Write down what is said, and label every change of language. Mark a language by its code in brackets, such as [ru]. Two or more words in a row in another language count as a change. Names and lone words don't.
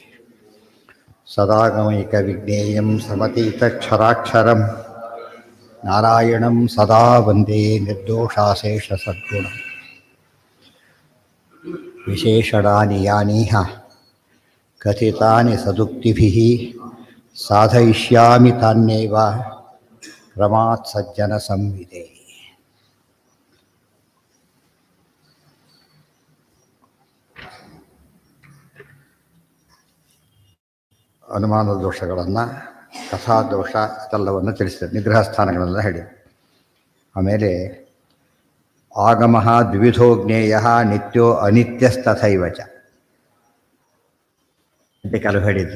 [sa] सदागमैकविज्ञेयं समतीतक्षराक्षरं नारायणं सदा वन्दे निर्दोषाशेषसद्गुणम्। विशेषणानि यानीह कथितानि सदुक्तिभिः साधयिष्यामि तान्येव क्रमात् सज्जनसंविदे। [kn] ಅನುಮಾನದ ದೋಷಗಳನ್ನು, ಕಥಾದೋಷ ಇದೆಲ್ಲವನ್ನು ತಿಳಿಸಿದೆ. ನಿಗ್ರಹ ಸ್ಥಾನಗಳೆಲ್ಲ ಹೇಳಿ. ಆಮೇಲೆ [sa] ಆಗಮ ದ್ವಿವಿಧೋ ಜ್ಞೇಯ ನಿತ್ಯೋ ಅನಿತ್ಯಸ್ತಥೈವ ಚ [kn] ಅಂತ ಕೆಲವು ಹೇಳಿದ್ವಿ.